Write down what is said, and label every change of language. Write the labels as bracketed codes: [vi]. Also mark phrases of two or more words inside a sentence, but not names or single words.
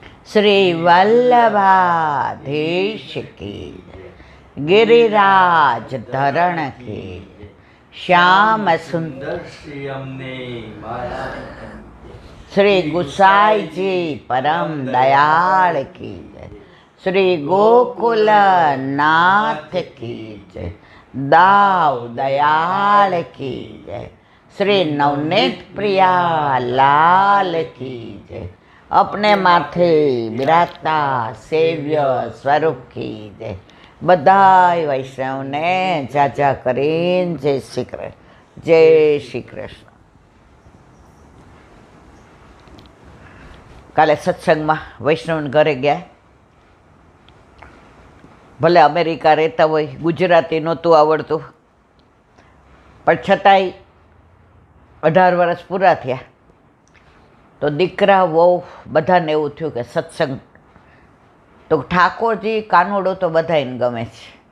[hi] श्री वल्लभाधीश की, गिरिराज धरण की, श्याम सुंदर श्री गुसाई जी परम दयाल की जय, श्री गोकुल नाथ की जय, दाव दयाल की जय, श्री नवनीत प्रिया लाल की जय, अपने माथे बिराजता सेव्य स्वरूप की जय। [gu] બધાય વૈષ્ણવને જાજા કરીને જય શ્રી કૃષ્ણ, જય શ્રી કૃષ્ણ. કાલે સત્સંગમાં વૈષ્ણવને ઘરે ગયા. ભલે અમેરિકા રહેતા હોય, ગુજરાતી નહોતું આવડતું, પણ છતાંય 18 વર્ષ પૂરા થયા તો દીકરા વહુ બધાને એવું થયું કે સત્સંગ તો ઠાકોરજી કાનુડો તો બધાને ગમે છે.